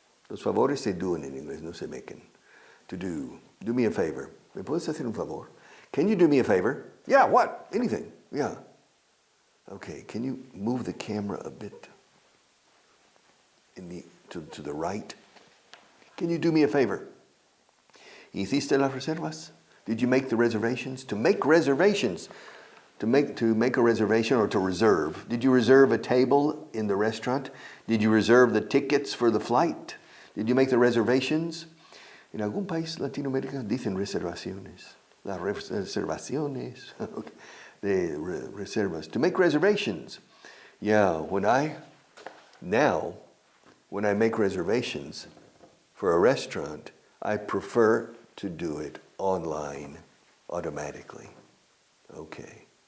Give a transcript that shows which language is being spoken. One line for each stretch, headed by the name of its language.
Spanish: Los favores se doen en inglés, no se maken.
English: To do. Do me a favor.
Spanish: ¿Me puedes hacer un favor?
English: Can you do me a favor? Yeah, what? Anything. Yeah. Okay, can you move the camera a bit to the right? Can you do me a favor?
Spanish: ¿Hiciste las reservas?
English: Did you make the reservations? To make reservations, to make a reservation or to reserve. Did you reserve a table in the restaurant? Did you reserve the tickets for the flight? Did you make the reservations?
Spanish: En algún país latinoamericano dicen reservaciones. Las reservaciones de reservas.
English: To make reservations. Yeah, when I make reservations for a restaurant, I prefer to do it online automatically. Okay.